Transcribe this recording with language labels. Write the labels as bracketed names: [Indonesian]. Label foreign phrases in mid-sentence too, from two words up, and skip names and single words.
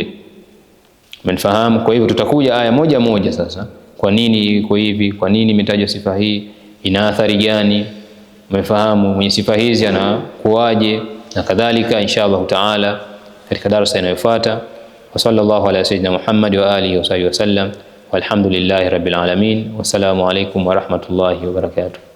[Swahili] Mnafahamu? Kwa hivyo tutakuja aya moja moja sasa. Kwa nini iko hivi? Kwa nini imetajwa sifa hii? Ina athari gani? Mmefahamu mwenye sifa hizi anakuaje na kadhalika, [Arabic] إن شاء الله تعالى [Swahili] katika darasa inayofuata. [Arabic] وصلى الله على سيدنا محمد وآله وصحبه وسلم، والحمد لله رب العالمين. والسلام عليكم ورحمة الله وبركاته.